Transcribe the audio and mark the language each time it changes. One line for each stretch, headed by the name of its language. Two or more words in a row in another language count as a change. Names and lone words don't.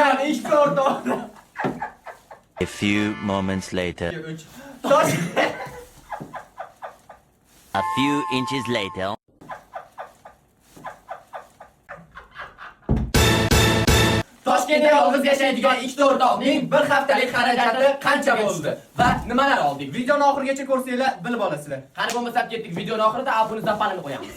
Uzbek: ikki o'rtoq.
English: A few moments later. A few inches later.
Uzbek: Toshkentda yolg'iz yashaydigan ikkita o'rtoqning bir haftalik xarajati qancha bo'ldi va nimalar oldik? Videoni oxirigacha ko'rsanglar bilib olasizlar. Qani bo'lmasa ketdik. Videoning oxirida abuni zapalini qo'yamiz.